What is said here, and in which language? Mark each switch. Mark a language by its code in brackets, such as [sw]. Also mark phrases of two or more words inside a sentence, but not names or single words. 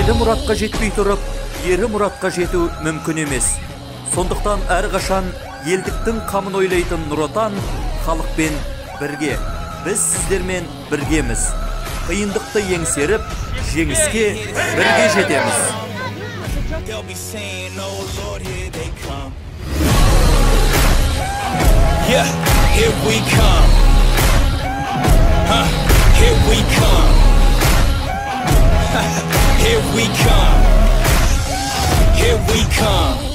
[kk] muratqa жетпей тұрып, ері muratqa жету мүмкін емес. Сондықтан әрқашан елдіктің қамын ойлайтын Нұр Отан халықпен бірге. Біз сіздермен біргеміз. Қиындықты еңсеріп, жеңіске бірге жетеміз. [en] They'll be saying, oh Lord, here they come. Yeah, here we come. Here we come. Here we come. Here we come.